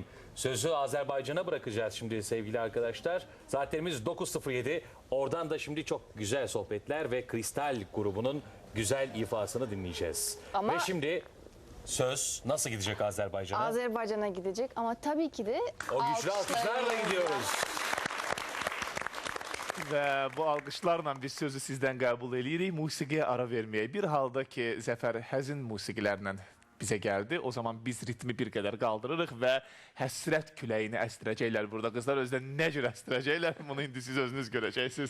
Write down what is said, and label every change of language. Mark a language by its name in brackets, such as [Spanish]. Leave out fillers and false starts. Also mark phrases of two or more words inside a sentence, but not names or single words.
[Turkish] Sözü Azerbaycan'a bırakacağız şimdi sevgili arkadaşlar. Saatlerimiz 9.07. Oradan da şimdi çok güzel sohbetler ve Kristal grubunun güzel ifasını dinleyeceğiz. Ama- Ve şimdi söz nasıl gidecek Azerbaycan'a? Azerbaycan'a gidecek ama tabii ki de O güçlü alkışlarla gidiyoruz. [Azerbaijani] Və bu alqışlarla biz sözü sizdən qəbul edirik. Musiqiyə ara verməyək. Bir halda ki, Zəfər həzin musiqilərlə bizə gəldi. O zaman biz ritmi bir qədər qaldırırıq və həsrət küləyini əstirəcəklər burada. Qızlar özdə nə cür əstirəcəklər? Bunu indi siz özünüz görəcəksiniz.